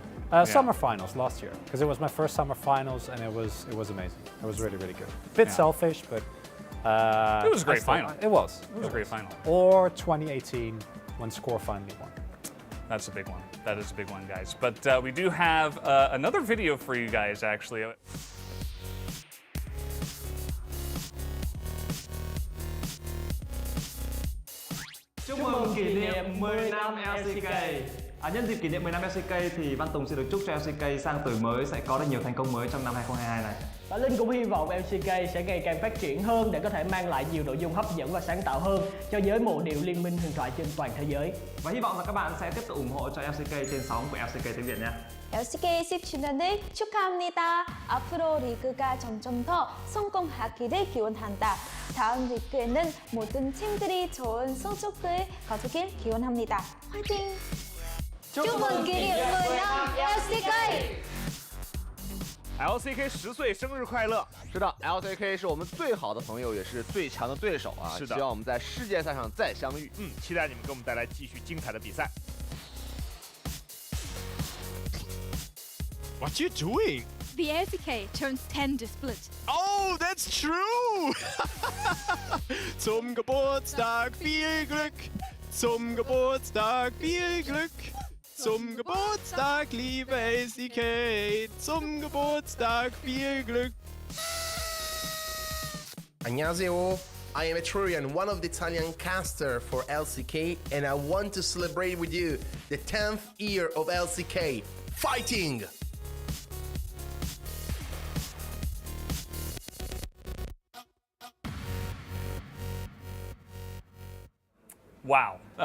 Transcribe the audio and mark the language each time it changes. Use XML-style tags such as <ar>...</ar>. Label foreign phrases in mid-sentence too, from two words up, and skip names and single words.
<en>Summer finals last year, because it was my first summer finals and it was amazing. It was really, really good. A bit selfish, but it was a great final. It was a great final. Or 2018 when Score finally won. That's a big one. That is a big one, guys. But we do have another video for you guys, actually.</en> <vi>Chúc mừng kỷ niệm 10 năm LCK. Nhân dịp kỷ niệm 10 năm LCK thì Văn Tùng sẽ được chúc cho LCK sang tuổi mới sẽ có được nhiều thành công mới trong năm 2022 này. Và Linh cũng hy vọng LCK sẽ ngày càng phát triển hơn để có thể mang lại nhiều nội dung hấp dẫn và sáng tạo hơn cho giới mộ điệu liên minh huyền thoại trên toàn thế giới. Và hy vọng là các bạn sẽ tiếp tục ủng hộ cho LCK trên sóng của LCK tiếng Việt nha.</vi> <ko>LCK 10주년을 축하합니다. 앞으로 리그가 점점 더 성공하기를 기원한다. 다음 리그에는 모든 팀들이 좋은 성적을 거두길 기원합니다. 화이팅!</ko> <vi>chúc mừng kỷ niệm 10 năm LCK!</vi> <zh>LCK 10岁生日快乐！是的 ，LCK 是我们最好的朋友，也是最强的对手啊！是的，希望我们在世界赛上再相遇。期待你们给我们带来继续精彩的比赛。</zh> <en>What you doing? The LCK turns 10 to split. Oh, that's true!</en> <de>Zum Geburtstag viel Glück! Zum Geburtstag viel Glück! Zum Geburtstag, liebe LCK! Zum Geburtstag viel Glück!</de> <ko>안녕하세요.</ko> <en>I am Etrurian, one of the Italian caster for LCK, and I want to celebrate with you the 10th year of LCK. Fighting! Wow.</en>